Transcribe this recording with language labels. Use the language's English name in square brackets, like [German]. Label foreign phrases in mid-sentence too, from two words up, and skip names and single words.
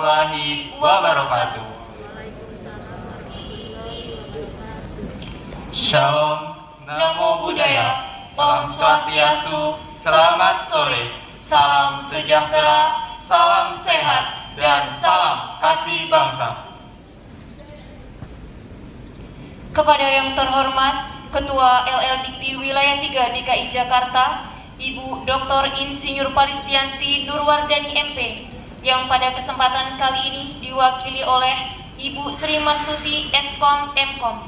[Arabic] ورحمة الله وبركاته. [Pali] Shalom, Namo Buddhaya, [Balinese] Om Swastiastu, [Indonesian] selamat sore, salam sejahtera, salam sehat, dan salam kasih bangsa. Kepada yang terhormat Ketua LL Dikti Wilayah 3 DKI Jakarta, Ibu Dr. Insinyur Paristianti Nurwardani MP, yang pada kesempatan kali ini diwakili oleh Ibu Sri Mastuti Eskom Mkom.